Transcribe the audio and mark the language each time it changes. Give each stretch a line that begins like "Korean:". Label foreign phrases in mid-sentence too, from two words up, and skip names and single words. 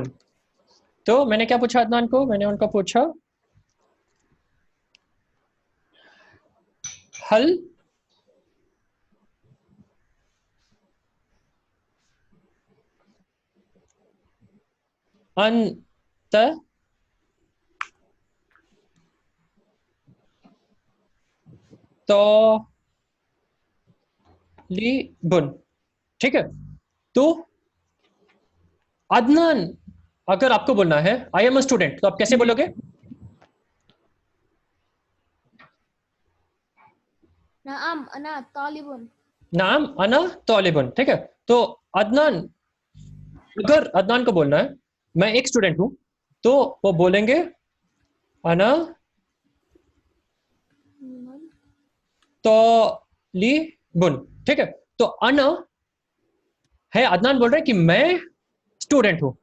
Hindi: तो मैंने क्या पूछा अदनान को, मैंने उनको पूछा
Arabic: هل أنت طالبٌ.
Hindi: ठीक है, तो अदनान अगर आपको बोलना है
English: I am a student,
Hindi: तो आप कैसे बोलोगे?
Arabic: نعم أنا طالبٌ. نعم أنا طالبٌ.
Hindi: ठीक है, तो अदनान, अगर अदनान को बोलना है मैं एक स्टूडेंट हूं, तो वो बोलेंगे
Arabic: أنا طالبٌ.
Hindi: ठीक है, तो अना है, अदनान बोल रहे हैं कि मैं स्टूडेंट हूं।